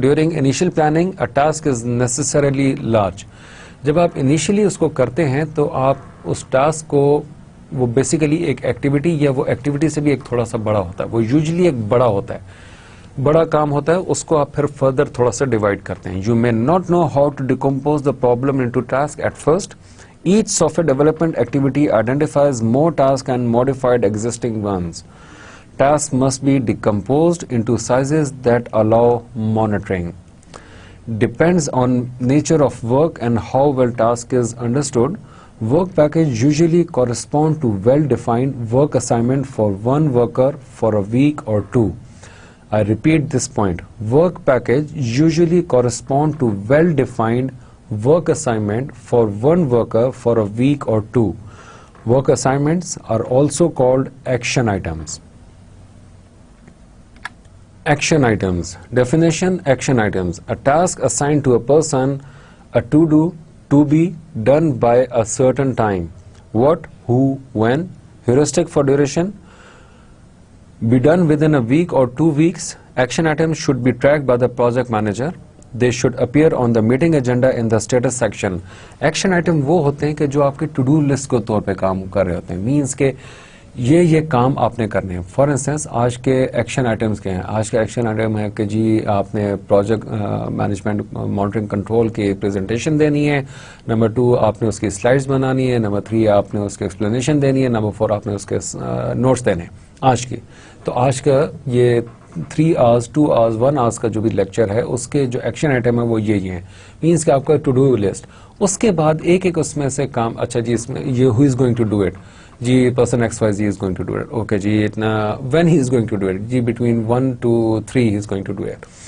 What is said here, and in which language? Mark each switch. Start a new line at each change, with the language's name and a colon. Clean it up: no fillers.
English: during initial planning a task is necessarily large,
Hindi: जब आप initially उसको करते हैं तो आप उस टास्क को, वो बेसिकली एक एक्टिविटी या वो एक्टिविटी से भी एक थोड़ा सा बड़ा होता है, वो यूजुअली एक बड़ा होता है, बड़ा काम होता है, उसको आप फिर फर्दर थोड़ा सा डिवाइड करते हैं।
English: You may not know how to decompose the problem into task at first. Each software development activity identifies more task and modified existing ones. Tasks must be decomposed into sizes that allow monitoring. Depends on nature of work and how well task is understood. Work package usually correspond to well-defined work assignment for one worker for a week or two. I repeat this point. Work package usually correspond to well-defined work assignment for one worker for a week or two. Work assignments are also called action items. Action items. Definition: action items, a task assigned to a person, a to-do, to be done by a certain time. What, who, when. Heuristic for duration: be done within a week or 2 weeks. Action items should be tracked by the project manager. They should appear on the meeting agenda in the status section.
Hindi: Action item वो होते हैं कि जो आपके to do list के तौर पे काम कर रहे होते हैं, मीन्स के ये काम आपने करने हैं। फॉर इंस्टेंस आज के एक्शन आइटम्स के हैं, आज का एक्शन आइटम है कि जी आपने प्रोजेक्ट मैनेजमेंट मॉनिटरिंग कंट्रोल की प्रेजेंटेशन देनी है, नंबर 2 आपने उसकी स्लाइड्स बनानी है, नंबर 3 आपने उसकी एक्सप्लेनेशन देनी है, नंबर 4 आपने उसके नोट्स देने हैं आज की। तो आज का ये 3 आवर्स 2 आवर्स 1 आवर्स का जो भी लेक्चर है उसके जो एक्शन आइटम है वो ये हैं, मीन्स कि आपका टू डू लिस्ट। उसके बाद एक एक उसमें से काम, अच्छा जी इसमें ये
English: who is going to do it,
Hindi: ji
English: Person XYZ is going to do it. Okay जी इतना when he is going to do it, जी between 1 to 3 he is going to do it.